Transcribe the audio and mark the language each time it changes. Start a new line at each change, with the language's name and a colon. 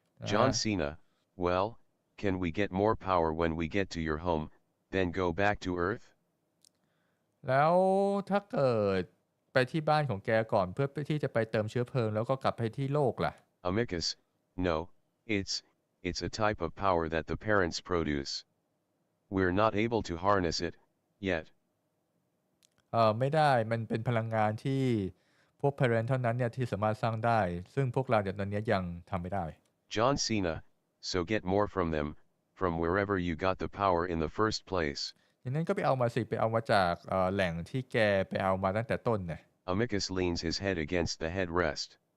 English: John Cena, well, can we get more power when we get to your home, then go back to Earth?
Thai: แล้วถ้าเกิดไปที่บ้านของแกก่อนเพื่อที่จะไปเติมเชื้อเพลิงแล้วก็กลับไปที่โลกล่ะ
English: Amicus, no, it's a type of power that the parents produce. We're not able to harness it, yet.
Thai: ไม่ได้มันเป็นพลังงานที่พวก parent เท่านั้นเนี่ยที่สามารถสร้างได้ซึ่งพวกเราเดี๋ยวตอนนี้ยังทำไม่ได้
English: John Cena, so get more from them, from wherever you got the power in the first place.
Thai: อย่างนั้นก็ไปเอามาสิไปเอามาจากแหล่งที่แกไปเอามาตั้งแต่ต้นเนี่ย
English: Amicus leans his head against the headrest.